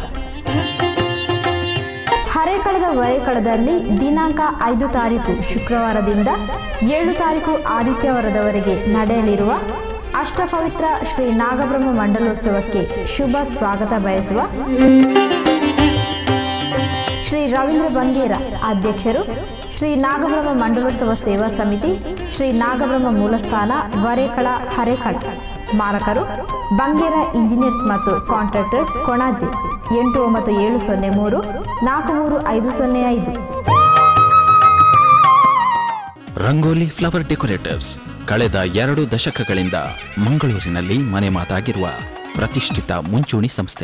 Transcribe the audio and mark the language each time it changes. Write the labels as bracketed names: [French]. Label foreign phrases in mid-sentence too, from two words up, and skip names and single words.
[Kannada] ಹರೇಕಳದ ವರೇಕಳದಲ್ಲಿ ದಿನಾಂಕ 5 ತಾರೀಕು ಶುಕ್ರವಾರದಿಂದ 7 ತಾರೀಕು ಆದಿತ್ಯವಾರದವರೆಗೆ ನಡೆಯಲಿರುವ ಅಷ್ಟಪವಿತ್ರ ಶ್ರೀ ನಾಗಬ್ರಹ್ಮ ಮಂಡಲೋತ್ಸವಕ್ಕೆ ಶುಭ ಸ್ವಾಗತ ಬಯಸುವ ಶ್ರೀ ರವೀಂದ್ರ ಬಂಗೇರ ಅಧ್ಯಕ್ಷರು, ಶ್ರೀ ನಾಗಬ್ರಹ್ಮ ಮಂಡಲೋತ್ಸವ ಸೇವಾ ಸಮಿತಿ, ಶ್ರೀ ನಾಗಬ್ರಹ್ಮ ಮೂಲಸ್ಥಾನ ವರೇಕಳ ಹರೇಕಳ. ಮಾರಕರು ಬಂಗೇರ ಇಂಜಿನಿಯರ್ಸ್ ಮತ್ತು ಕಾಂಟ್ರಾಕ್ಟರ್ಸ್, ಕೊಣಾಜೆ 89703 43505. ರಂಗೋಲಿ ಫ್ಲವರ್ ಡೆಕೋರೇಟರ್ಸ್ ಕಳೆದ 2 ದಶಕಗಳಿಂದ ಮಂಗಳೂರಿನಲ್ಲಿ ಮನೆ ಮಾತಾಗಿರುವ ಪ್ರತಿಷ್ಠಿತ ಮುಂಚೂಣಿ ಸಂಸ್ಥೆ.